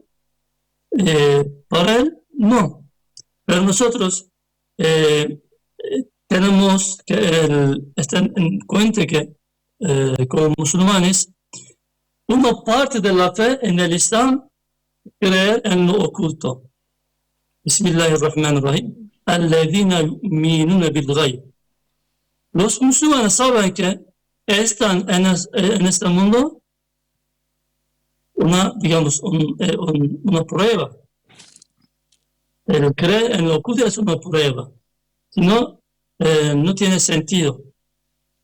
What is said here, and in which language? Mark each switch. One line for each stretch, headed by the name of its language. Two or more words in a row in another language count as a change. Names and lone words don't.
Spanish: Para él, no. Pero nosotros tenemos que estar en cuenta que como musulmanes, una parte de la fe en el Islam creer en lo oculto.
Arabic: بسم الله الرحمن الرحيم. الذين يؤمنون بالغيب.
Spanish: Los musulmanes saben que están en este mundo digamos, una prueba. El creer en lo oculto es una prueba. Si no, no tiene sentido.